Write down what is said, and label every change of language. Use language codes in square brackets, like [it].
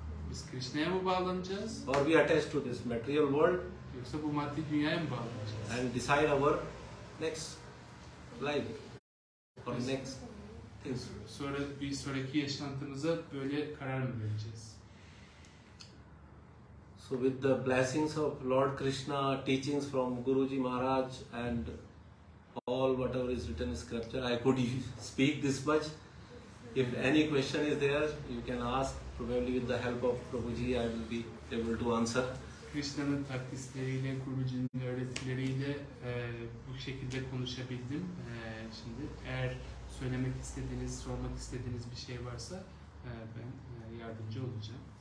[tr] Biz Krishna'ya mı bağlanacağız? [en] or we attach to this material world [tr] Yoksa bu maddi dünyaya mı bağlanacağız? [en] and decide our next life or next things. [tr] Sonra bir sonraki yaşantımıza böyle karar mı vereceğiz? [en] So with the blessings of Lord Krishna, teachings from Guruji Maharaj and all whatever is written in scripture, I could speak this much. If any question is there, you can ask. Probably with the help of Prabhuji, I will be able to answer. [tr] Krishna'nın takdisleriyle, Guruji'nin öğretileriyle bu şekilde konuşabildim. Şimdi eğer söylemek istediğiniz, sormak istediğiniz bir şey varsa ben yardımcı olacağım.